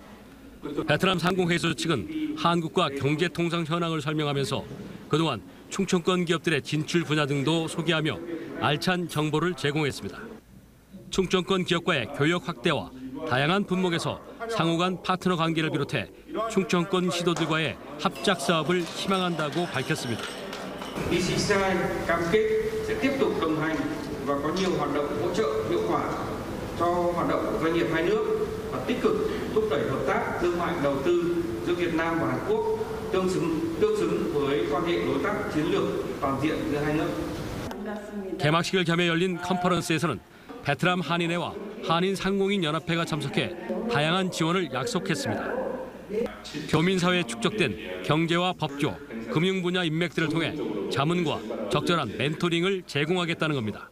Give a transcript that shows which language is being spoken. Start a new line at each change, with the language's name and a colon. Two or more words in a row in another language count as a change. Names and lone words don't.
Korean: 베트남 상공회의소 측은 한국과 경제통상 현황을 설명하면서 그동안 충청권 기업들의 진출 분야 등도 소개하며 알찬 정보를 제공했습니다. 충청권 기업과의 교역 확대와 다양한 분목에서 상호 간 파트너 관계를 비롯해 충청권 시도들과의 합작 사업을 희망한다고 밝혔습니다.
Vietnamese: cam kết sẽ tiếp tục đồng hành và có nhiều hoạt động hỗ trợ hiệu quả cho hoạt động của doanh nghiệp hai nước và tích cực thúc đẩy hợp tác thương mại đầu tư giữa Việt Nam và Hàn Quốc tương xứng với quan hệ đối tác chiến lược toàn diện giữa hai nước.
Korean: 개막식을 겸해 열린 컨퍼런스에서는 베트남 한인회와 한인 상공인 연합회가 참석해 다양한 지원을 약속했습니다. 교민사회에 축적된 경제와 법조, 금융 분야 인맥들을 통해 자문과 적절한 멘토링을 제공하겠다는 겁니다.